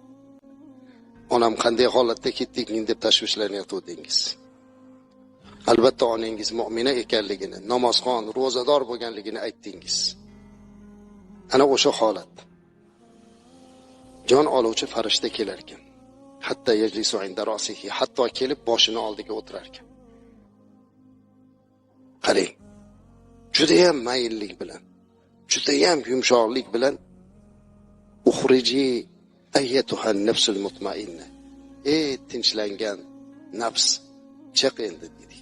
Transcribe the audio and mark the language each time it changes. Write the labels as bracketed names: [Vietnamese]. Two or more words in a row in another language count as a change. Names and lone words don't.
[Uzbek] Onam qanday holatda ketding deb tashvishlanayotdingiz. Albatta onangiz mu'mina ekanligini, namozxon, ro'zador bo'lganligini aytdingiz. Ana o'sha holat. Jon oluvchi farishta kelar ekan. [Arabic] حتى يجلس عند رأسه, [Uzbek] hatto kelib boshini oldiga o'tirar ekan. Qarang. Judayam mayillik bilan, judayam yumshoqlik bilan [Arabic] اخرجي أيتها النفس المطمئنة. [Uzbek] Tinchlangan nafs, chiq endi dedik.